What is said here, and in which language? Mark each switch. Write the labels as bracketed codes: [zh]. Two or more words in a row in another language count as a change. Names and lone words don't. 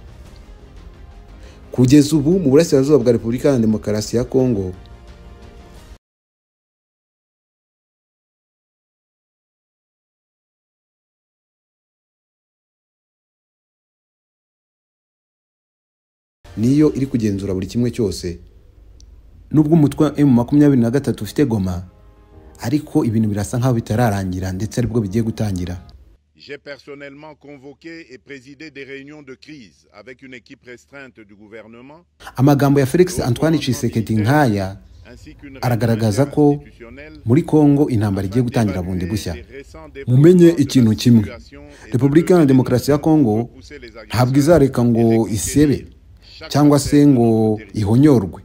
[rw] Kugeza ubu mu burasirazuba bwa Repubulika ya Demokarasi ya Kongo niyo iri kugenzura buri kimwe cyose. Nubwo umutwe M23 ufite Goma, ariko ibintu birasa nkaho bitararangira ndetse aribwo bigiye gutangira. [fr] J'ai personnellement convoqué et présidé des réunions de crise avec une équipe restreinte du gouvernement. [rw] Amagambo ya Felix Antoine Tshisekedi nkaya aragaragaza ko muri Kongo intambara igiye gutangira bundi bushya. Mumenye ikintu kimwe, Repubulika ya Demokarasi ya Kongo ntabwo izareka ngo isebe cyangwa se ngo ihonyorwe.